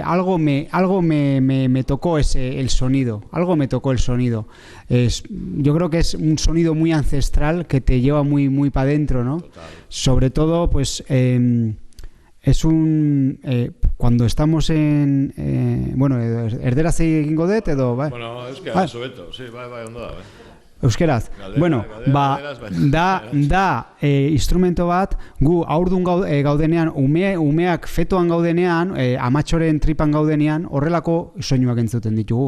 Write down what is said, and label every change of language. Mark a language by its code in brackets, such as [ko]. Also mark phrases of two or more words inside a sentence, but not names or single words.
[es] Algo me tocó el sonido. Algo me tocó el sonido. Yo creo que es un sonido muy ancestral que te lleva muy para adentro, ¿no? Total. Sobre todo, pues... es un... cuando estamos en... [eu] bueno, erderaz egingo dut edo... Bai? Bueno, euskaraz, sobeto. Sí, bai, ondo da, Euskeraz. Bueno, da instrumento bat, gu aurdun gaudenean, umeak fetoan gaudenean, amatxoren tripan gaudenean, horrelako soinuak entzuten ditugu.